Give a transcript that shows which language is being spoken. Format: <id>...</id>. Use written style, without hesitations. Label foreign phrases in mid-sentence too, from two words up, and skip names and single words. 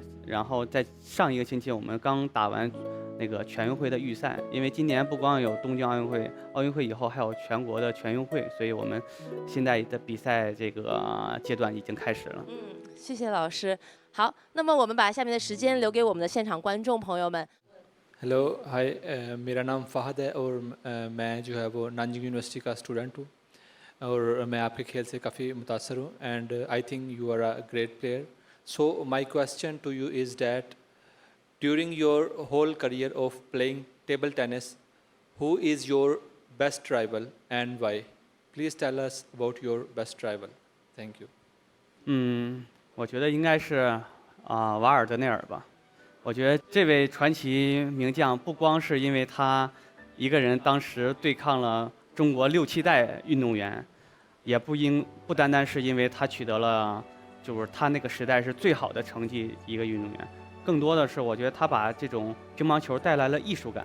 <zh>然后在上一个星期，我们刚打完那个全运会的预赛，因为今年不光有东京奥运会，奥运会以后还有全国的全运会，所以我们现在的比赛这个阶段已经开始了。谢谢老师。好，那么我们把下面的时间留给我们的现场观众朋友们。</zh> <hi>हेलो हाय मेरा नाम फ़हद है और मैं जो है वो नानजिंग यूनिवर्सिटी का स्टूडेंट हूँ और मैं आपके खेल से काफ़ी मुतासर हूँ</hi> <en>and I think you are a great player so my question to you is that during your whole career of playing table tennis who is your best rival and why please tell us about your best rival thank you</en> <zh>我觉得应该是瓦尔德内尔吧。我觉得这位传奇名将不光是因为他一个人当时对抗了中国6、7代运动员，也不单单是因为他取得了就是他那个时代是最好的成绩一个运动员，更多的是我觉得他把这种乒乓球带来了艺术感。</zh>